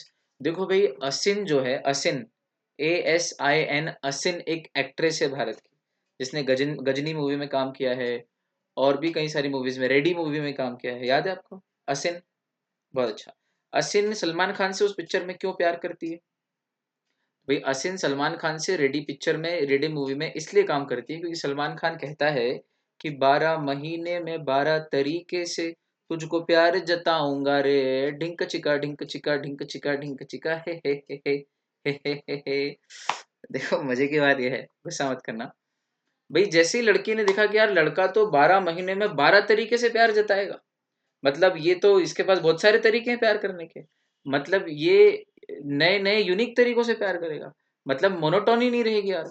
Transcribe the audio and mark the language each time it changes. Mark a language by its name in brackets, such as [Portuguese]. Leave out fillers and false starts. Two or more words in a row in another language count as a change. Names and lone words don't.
[Hindi] देखो भाई, असिन जो है, असिन, ASIN, असिन एक एक्ट्रेस है भारत की, जिसने गजनी मूवी में काम किया है, और भी कई सारी मूवीज में, रेडी मूवी में काम किया है, याद है आपको असिन? बहुत अच्छा। असिन सलमान खान से उस पिक्चर में क्यों प्यार करती है? भाई असिन सलमान खान से रेडी पिक्चर में, रेडी मूवी में इसलिए काम करती है क्योंकि सलमान खान कहता है कि 12 महीने में 12 तरीके से तुझको प्यार जताऊंगा रे, ढिंक चिका ढिंक चिका ढिंक चिका ढिंक चिका, हे। देखो मजे की बात यह है, गुस्सा मत करना भाई। जैसे ही लड़की ने देखा कि यार लड़का तो 12 महीने में 12 तरीके से प्यार जताएगा, मतलब ये तो इसके पास बहुत सारे तरीके हैं प्यार करने के, मतलब ये नए नए यूनिक तरीकों से प्यार करेगा, मतलब मोनोटोनी नहीं रहेगी यार।